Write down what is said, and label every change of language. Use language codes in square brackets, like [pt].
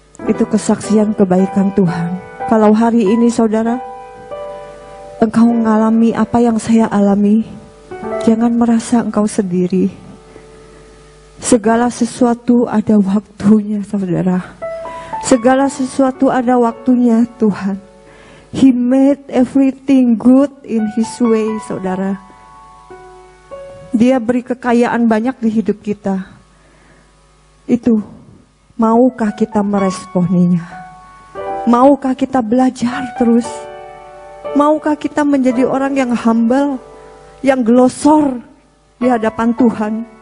[id] Itu kesaksian kebaikan Tuhan. Kalau hari ini saudara, engkau mengalami apa yang saya alami, jangan merasa engkau sendiri. Segala sesuatu ada waktunya saudara. Segala sesuatu ada waktunya Tuhan. [en] He made everything good in His way, saudara. [id] Dia beri kekayaan banyak di hidup kita. Itu, maukah kita meresponinya? Maukah kita belajar terus? Maukah kita menjadi orang yang humble, yang glosor di hadapan Tuhan?